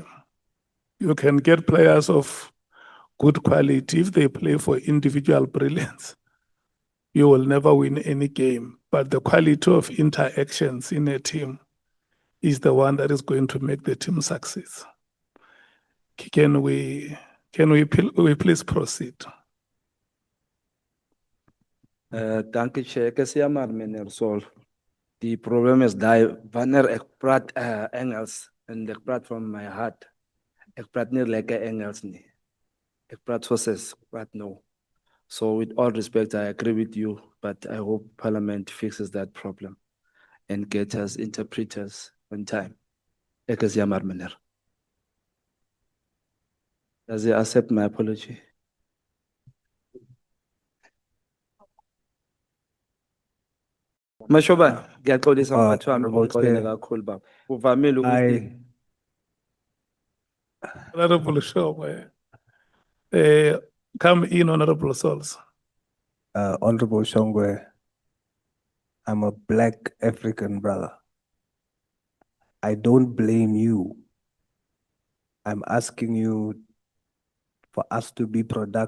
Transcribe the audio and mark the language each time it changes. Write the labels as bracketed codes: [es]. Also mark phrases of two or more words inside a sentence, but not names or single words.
[en] You can get players of good quality if they play for individual brilliance. You will never win any game, but the quality of interactions in a team is the one that is going to make the team succeed. Can we please proceed? [af] Dank u, Chair. Ek is jammer, meneer Sol. Die probleem is dat wanneer ek praat Engels en ek praat [en] from my heart, [af] ek praat nie lekker Engels nie. Ek praat soos ek praat nou. [en] So with all respect, I agree with you, but I hope Parliament fixes that problem and gets us interpreters on time. [af] Ek is jammer, meneer. [en] Does he accept my apology? [zu] Mashoba, ngiyaxolisa mphathi wami ngixolela kakhulu baba. Uvamile ukuthi [en] Honorable Shongwe, come in, Honorable Souls. Honorable Shongwe, I'm a black African brother. I don't blame you. I'm asking you for us to be productive.